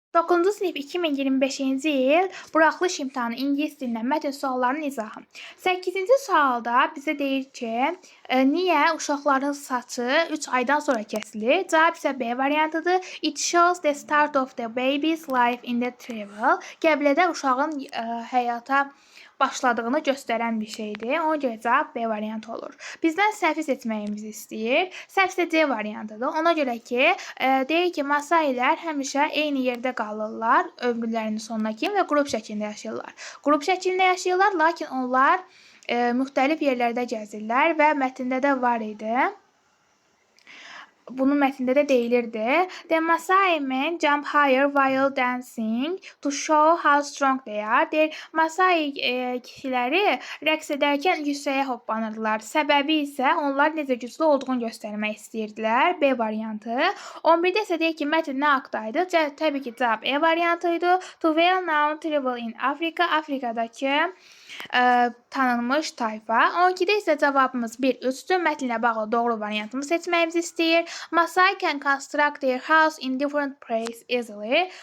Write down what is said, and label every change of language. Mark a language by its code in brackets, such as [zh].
[az] 9-cu sinif 2025-ci il buraxılış imtahanı ingilis dilindən mətn suallarının izahı. 8-ci sualda bizə deyir ki, niyə uşaqların saçı 3 aydan sonra kəsilir? Cavab isə B variantıdır. [en] It shows the start of the baby's life in the travel. [az] Qəbilədə uşağın həyata başladığını göstərən bir şeydir. Ona görə cavab B variantı olur. Bizdən səhvi seçməyimizi istəyir. Səhv isə C variantıdır. Ona görə ki, deyir ki, masailər həmişə eyni yerdə qalırlar ömrlərinin sonuna kimi və qrup şəklində yaşayırlar. Qrup şəklində yaşayırlar, lakin onlar müxtəlif yerlərdə gəzirlər və mətndə də var idi. Bunun mətnində də deyilirdi. [en] The Maasai men jump higher while dancing to show how strong they are. [az] Deyir, Maasai kişiləri rəqs edərkən yüksəyə hoppanırlar. Səbəbi isə onlar necə güclü olduğunu göstərmək istəyirdilər. B variantı. 11-də isə deyir ki, mətn nə haqdaydı? Təbii ki, cavab E variantıydı. [en] To well-known tribe in Africa. [az] Afrikadakı tanınmış tayfa. 12-də isə cavabımız 1-3-dür. Mətnlə bağlı doğru variantını seçməyimizi istəyir. [en] Maasai can construct their house in different places easily.